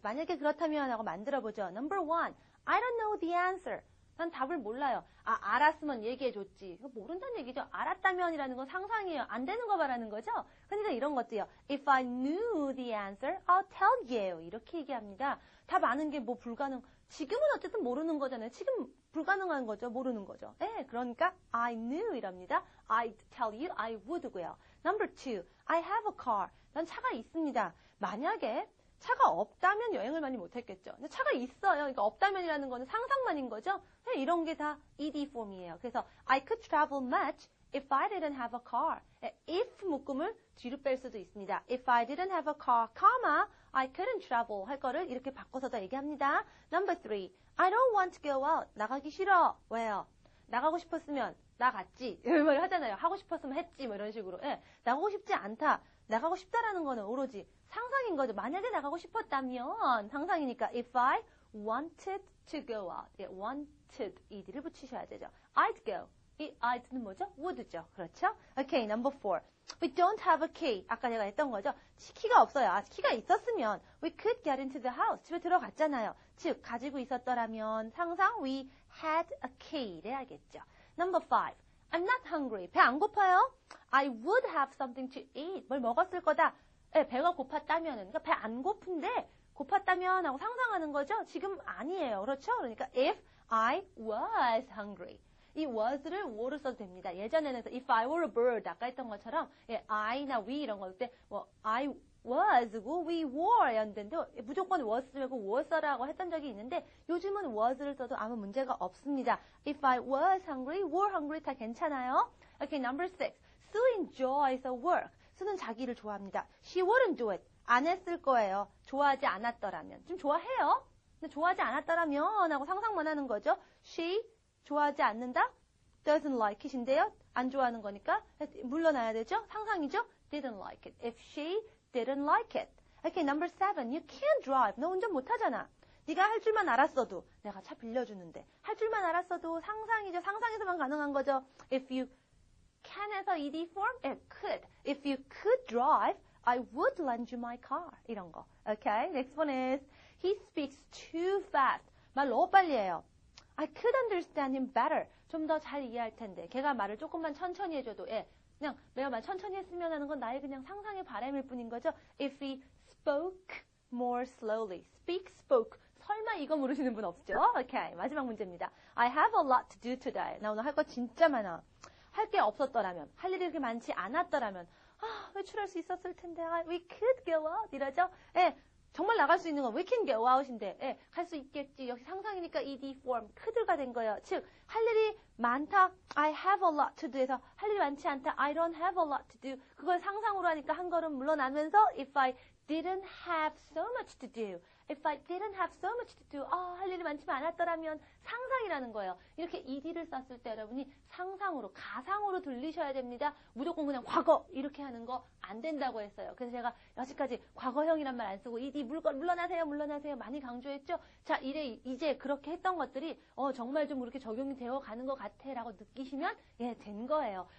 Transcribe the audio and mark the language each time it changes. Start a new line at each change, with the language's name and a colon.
Korean: 만약에 그렇다면 하고 만들어보죠.
English: Number 1. I don't know the answer.
Korean: 난 답을 몰라요. 알았으면 얘기해줬지. 모른다는 얘기죠. 알았다면이라는 건 상상이에요. 안 되는 거 말하는 거죠. 그러니까 이런 것도요.
English: If I knew the answer, I'll tell you.
Korean: 이렇게 얘기합니다. 답 아는 게 불가능. 지금은 어쨌든 모르는 거잖아요. 지금 불가능한 거죠. 모르는 거죠. 그러니까
English: I knew
Korean: 이랍니다.
English: I'd tell you, I would고요. Number 2. I have a car.
Korean: 난 차가 있습니다. 만약에 차가 없다면 여행을 많이 못했겠죠. 근데 차가 있어요. 그러니까 없다면이라는 거는 상상만인 거죠. 이런 게 다 ed 폼이에요. 그래서
English: I could travel much if I didn't have a car.
Korean: if 묶음을 뒤로 뺄 수도 있습니다.
English: If I didn't have a car, I couldn't travel
Korean: 할 거를 이렇게 바꿔서 얘기합니다.
English: Number 3. I don't want to go out.
Korean: 나가기 싫어. 왜요? 나가고 싶었으면 나갔지. 이런 말 하잖아요. 하고 싶었으면 했지. 이런 식으로. 나가고 싶지 않다. 나가고 싶다라는 거는 오로지 상상인 거죠. 만약에 나가고 싶었다면 상상이니까
English: if I wanted to go out.
Korean: wanted ed를 붙이셔야 되죠.
English: I'd go. 이 I'd는
Korean: 뭐죠?
English: would죠.
Korean: 그렇죠?
English: Okay, number 4. We don't have a key.
Korean: 아까 제가 했던 거죠. 키가 없어요. 키가 있었으면
English: we could get into the house.
Korean: 집에 들어갔잖아요. 즉 가지고 있었더라면 상상 we had a key를 하겠죠.
English: Number 5. I'm not hungry.
Korean: 배 안 고파요?
English: I would have something to eat.
Korean: 뭘 먹었을 거다. 배가 고팠다면은. 그러니까 배 안 고픈데 고팠다면 하고 상상하는 거죠. 지금 아니에요. 그렇죠? 그러니까
English: if I was hungry.
Korean: 이 was를 were를 써도 됩니다. 예전에는
English: if I were a bird
Korean: 아까 했던 것처럼 I나 we 이런 거 때
English: I was
Korean: 고
English: we were
Korean: 였는데 무조건 was 말고 was라고 했던 적이 있는데 요즘은 was를 써도 아무 문제가 없습니다.
English: If I was hungry, were hungry
Korean: 다 괜찮아요.
English: Okay, number 6. Sue enjoys her work.
Korean: 수는 자기를 좋아합니다.
English: She wouldn't do it.
Korean: 안 했을 거예요. 좋아하지 않았더라면. 좀 좋아해요. 근데 좋아하지 않았더라면 하고 상상만 하는 거죠. She 좋아하지 않는다?
English: doesn't like it인데요.
Korean: 안 좋아하는 거니까 물러나야 되죠. 상상이죠.
English: didn't like it. If she didn't like it. Okay, number 7. You can't drive.
Korean: 너 운전 못하잖아. 네가 할 줄만 알았어도 내가 차 빌려주는데 할 줄만 알았어도 상상이죠. 상상에서만 가능한 거죠.
English: If you can에서 ed form? could. If you could drive, I would lend you my car.
Korean: 이런 거.
English: Okay, next one is He speaks too fast.
Korean: 말 너무 빨리 해요.
English: I could understand him better.
Korean: 좀 더 잘 이해할 텐데. 걔가 말을 조금만 천천히 해줘도, 그냥 내가 말 천천히 했으면 하는 건 나의 그냥 상상의 바람일 뿐인 거죠.
English: If he spoke more slowly. Speak, spoke.
Korean: 설마 이거 모르시는 분 없죠? 오케이. 마지막 문제입니다.
English: I have a lot to do today.
Korean: 나 오늘 할 거 진짜 많아. 할 게 없었더라면, 할 일이 그렇게 많지 않았더라면, 외출할 수 있었을 텐데,
English: we could go out.
Korean: 이러죠? 정말 나갈 수 있는 건
English: we can go out
Korean: 인데, 갈 수 있겠지. 역시 상상이니까 ed form, could가 된 거예요. 즉, 할 일이 많다.
English: I have a lot to do에서
Korean: 할 일이 많지 않다.
English: I don't have a lot to do.
Korean: 그걸 상상으로 하니까 한 걸음 물러나면서
English: if I didn't have so much to do. If I didn't have so much to do.
Korean: 할 일이 많지만 않았더라면 상상이라는 거예요. 이렇게 ed를 썼을 때 여러분이 상상으로, 가상으로 들리셔야 됩니다. 무조건 그냥 과거 이렇게 하는 거 안 된다고 했어요. 그래서 제가 여기까지 과거형이란 말 안 쓰고 ed 물러나세요, 물러나세요 많이 강조했죠. 자, 이제 그렇게 했던 것들이 정말 좀 그렇게 적용이 되어 가는 것 같아라고 느끼시면 된 거예요.